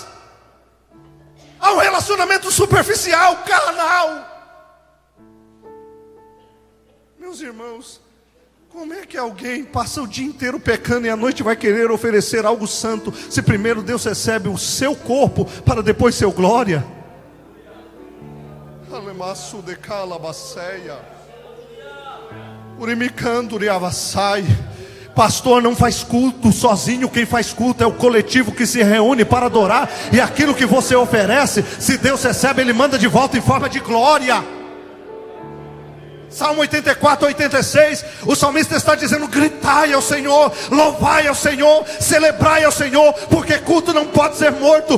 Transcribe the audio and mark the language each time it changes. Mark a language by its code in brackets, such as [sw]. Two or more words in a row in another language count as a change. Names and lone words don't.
[pt] Há um relacionamento superficial, carnal. Meus irmãos, como é que alguém passa o dia inteiro pecando e à noite vai querer oferecer algo santo, se primeiro Deus recebe o seu corpo para depois seu glória? Alemaço de calabaceia, urimicando avassai. Pastor não faz culto sozinho, quem faz culto é o coletivo que se reúne para adorar, e aquilo que você oferece, se Deus recebe, Ele manda de volta em forma de glória. Salmo 84, 86, o salmista está dizendo: gritai ao Senhor, louvai ao Senhor, celebrai ao Senhor, porque culto não pode ser morto.